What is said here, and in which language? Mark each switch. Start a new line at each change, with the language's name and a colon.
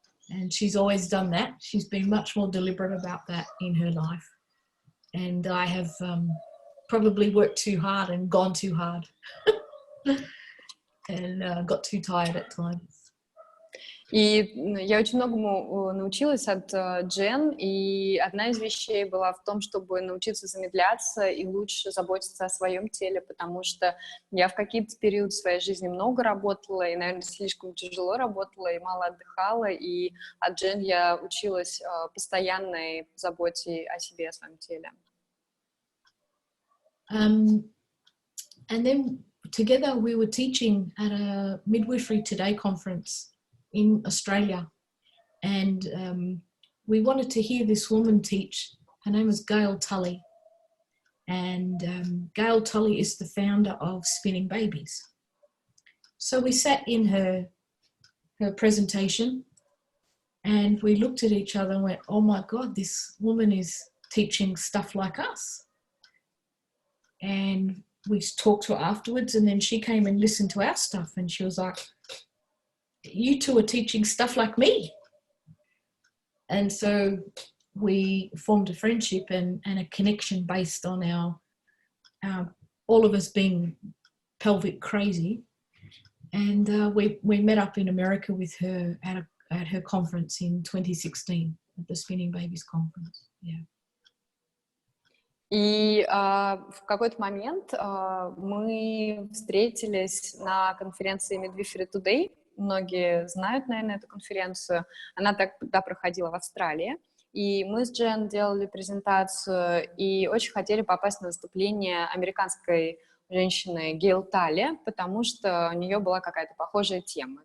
English: And she's always done that. She's been much more deliberate about that in her life. And I have probably worked too hard and gone too hard and got too tired at times.
Russian: И я очень многому научилась от Джен, и одна из вещей была в том, чтобы научиться замедляться и лучше заботиться о своем теле, потому что я в какие-то периоды своей жизни много работала, и, наверное, слишком тяжело работала, и мало отдыхала, и от Джен я училась постоянной заботе о себе, о своем теле.
English: And then together we were teaching at a Midwifery Today conference in Australia, and we wanted to hear this woman teach. Her name is Gail Tully, and Gail Tully is the founder of Spinning Babies. So we sat in her presentation, and we looked at each other and went, oh my God, this woman is teaching stuff like us. And we talked to her afterwards, and then she came and listened to our stuff, and she was like, you two are teaching stuff like me. And so we formed a friendship and a connection based on our all of us being pelvic crazy. And we met up in America with her at her conference in 2016, at the Spinning Babies conference. Yeah.
Russian: И в какой-то момент мы встретились на конференции Midwifery Today. Многие знают, наверное, эту конференцию. Она тогда проходила в Австралии. И мы с Джен делали презентацию и очень хотели попасть на выступление американской женщины Гейл Талли, потому что у нее была какая-то похожая тема.